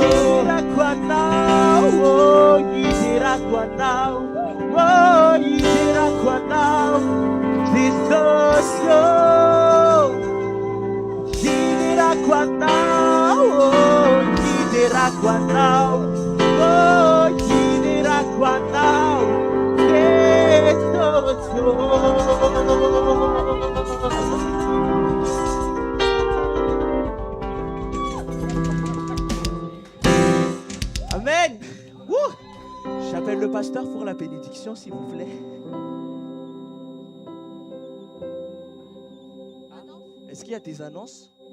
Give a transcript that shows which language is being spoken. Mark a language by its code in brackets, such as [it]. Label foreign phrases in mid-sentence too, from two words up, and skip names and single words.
[mg] Hiderako anao, oh hiderako anao, oh hiderako anao Jesosy oh. Hiderako anao, oh hiderako anao, oh hiderako anao Jesosy oh. Amen. Wouh. [fr] J'appelle le pasteur pour la bénédiction, s'il vous plaît. Est-ce qu'il y a des annonces?